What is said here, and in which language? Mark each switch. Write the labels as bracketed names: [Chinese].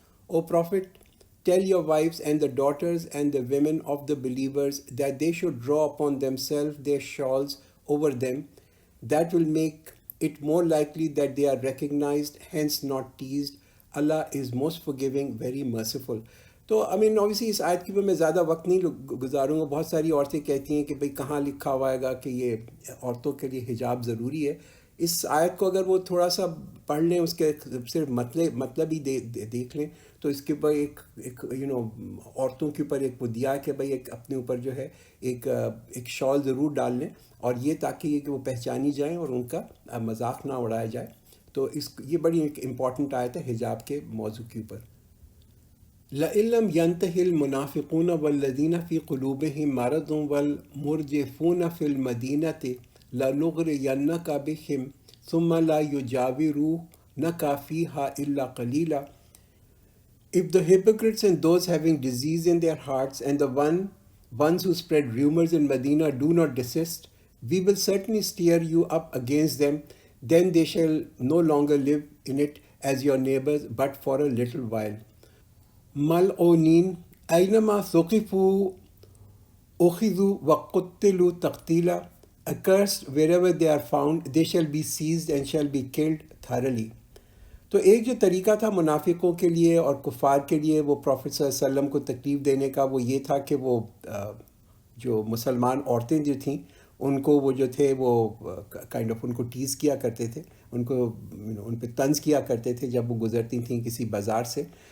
[English] O Prophet, tell your wives and the daughters and the women of the believers that they should draw upon themselves their shawls over them. That will make it more likely that they are recognized, hence not teased. Allah is most forgiving, very merciful. [Urdu] تو obviously اس آیت کے اوپر میں زیادہ وقت نہیں گزاروں گا. بہت ساری عورتیں کہتی ہیں کہ بھئی کہاں لکھا ہوا ہے گا کہ یہ عورتوں کے لیے حجاب ضروری ہے. اس آیت کو اگر وہ تھوڑا سا پڑھ لیں، اس کے صرف مطلب ہی دیکھ لیں، تو اس کے اوپر ایک عورتوں کے اوپر ایک وہ دیا ہے کہ بھئی ایک اپنے اوپر جو ہے ایک شال ضرور ڈال لیں، اور یہ تاکہ یہ کہ وہ پہچانی جائیں اور ان کا مذاق نہ اڑایا جائے. تو یہ بڑی ایک امپورٹنٹ آیت ہے حجاب کے موضوع کے اوپر. [Arabic] لئن لم ينتهِ المنافقون والذین فی قلوبهم مرض والمرجفون فی المدینة لنغرینک بهم ثم لا یجاورونک فیها الا قلیلا. [English] If the hypocrites and those having disease in their hearts and the ones who spread rumors in Medina do not desist, we will certainly stir you up against them. Then they shall no longer live in it as your neighbors, but for a little while. [Arabic] ملعونین اینما ثقفوا اخذوا وقتلوا تقتیلا. [English] Accursed wherever they are found, they shall be seized and shall be killed thoroughly. [Urdu] تو ایک جو طریقہ تھا منافقوں کے لیے اور کفار کے لیے وہ پروفٹ صلی اللہ علیہ وسلم کو تکلیف دینے کا، وہ یہ تھا کہ وہ جو مسلمان عورتیں جو تھیں ان کو وہ جو تھے وہ کائنڈ آف ان کو ٹیز کیا کرتے تھے، ان کو ان پہ طنز کیا کرتے تھے جب وہ گزرتی تھیں کسی بازار سے.